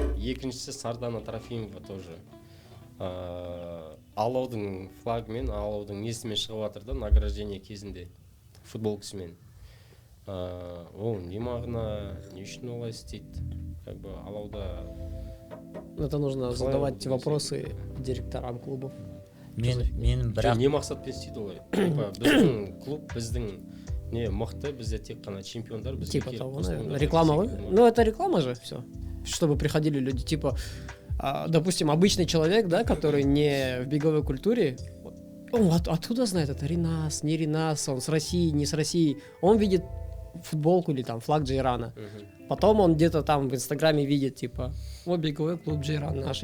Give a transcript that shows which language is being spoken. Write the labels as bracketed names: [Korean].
[Kazakh] Екіншісі Сардана Трофимова тоже алаудың флагымен, алаудың несімен шығып жатыр да награждение кезінде футболкасымен. Ол не мағына, не үшін олай істейді? [Russian] Как бы алауда Это нужно задавать Клавиатура, вопросы директорам клубов. [Kazakh] Мен бірақ не мақсатпен істейді олай? Типа біздің клуб, біздің не мықты, бізде тек қана чемпиондар, бізге [Russian] Типа [Kazakh] келіп [Russian] того, [Kazakh] қосылыңдар деп [Russian] Реклама. [Kazakh] секілді. [Russian] Ну, это реклама же, все. Чтобы приходили люди, типа, допустим, обычный человек, да, который не в беговой культуре, он откуда знает, это Ринас, не Ринас, он с России, не с России. Он видит футболку или там флаг Джейрана. Потом он где-то там в Инстаграме видит, типа, о, беговой клуб Джейран наш.